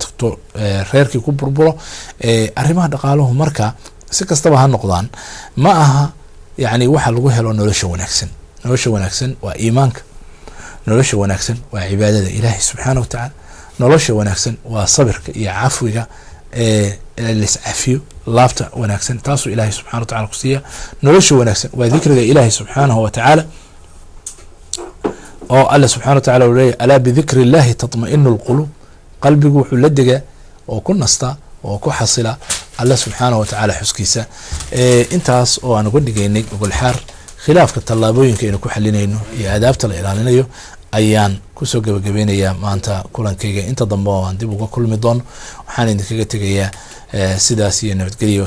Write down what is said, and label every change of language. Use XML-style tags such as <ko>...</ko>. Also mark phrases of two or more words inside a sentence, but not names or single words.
<so>tagto reerkii ku burburo arrimaha dhaqaaluhu marka si kastaba ha noqdaan ma aha yani waxa lagu helo nolosha wanaagsan waa iimaanka nolosha wanaagsan waa cibaadada Ilaahay</so> <ar>سبحانه وتعالى</ar> <so>nolosha wanaagsan waa sabirka iyo cafwiga liscafiyo laabta wanaagsan taasu Ilaahay</so> <ar>سبحانه وتعالى</ar> <so>ku siiya nolosha wanaagsan waa dhikriga Ilaahay</so> <ar>سبحانه وتعالى</ar> <so>oo</so> <ar>الله سبحانه وتعالى</ar> <so>uu leeyahay</so> <ar>ألا بذكر الله تطمئن القلوب</ar> <so>qalbigu wuxuu la degaa oo ku nasta oo ku xasila</so> <ar>الله سبحانه وتعالى</ar> <so>xuskiisa intaas oo aan uga dhigaynay gol xaar khilaafka talaabooyinka inuu ku xalinayno iyo aadaabta la ilaalinayo ayaan ku soo gabagabeynayaa maanta kulankayga inta dambe oo aan dib uga kulmi doono waxaan idinkaga tegayaa sidaas iyo nabadgelyo.</so>